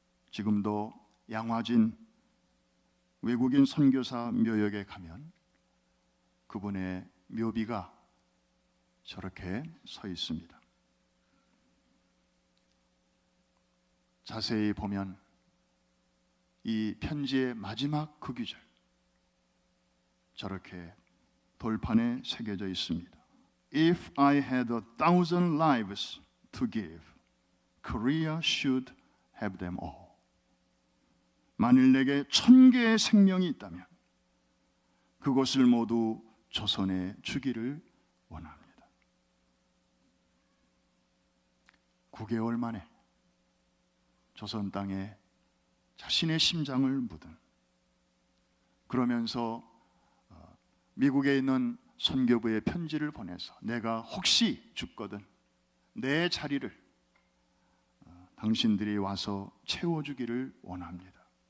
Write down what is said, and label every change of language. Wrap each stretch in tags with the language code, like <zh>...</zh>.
<ko>지금도 양화진 외국인 선교사 묘역에 가면 그분의 묘비가 저렇게 서 있습니다. 자세히 보면 이 편지의 마지막 그 구절, 저렇게 돌판에 새겨져 있습니다.</ko> <en>If I had 1,000 lives to give, Korea should have them all.</en> <ko>만일 내게 1,000개의 생명이 있다면 그것을 모두 조선에 주기를 원합니다. 9개월 만에 조선 땅에 자신의 심장을 묻은, 그러면서 미국에 있는 선교부에 편지를 보내서 내가 혹시 죽거든 내 자리를 당신들이 와서 채워주기를 원합니다.</ko>